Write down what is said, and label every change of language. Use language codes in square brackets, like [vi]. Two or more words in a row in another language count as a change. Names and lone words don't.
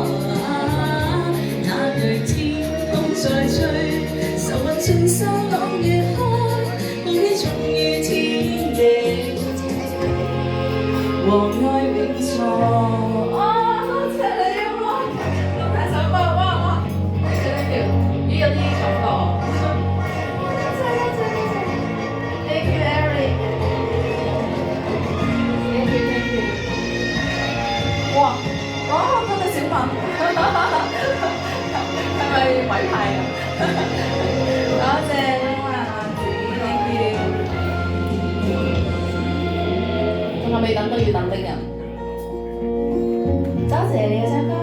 [yue] 那對天空在吹，愁雲盡散朗月開，空氣重如天地。和愛永在。哇！多謝你啊！哇，咁大首歌，哇 ！ [en] thank you， [yue] 咦有啲感覺。 [en] 多謝 ，thank you Eric，thank you。哇！ [yue] 哇，多謝小文，係咪委派啊？多謝。我未等都要等的人，多謝你嘅參加。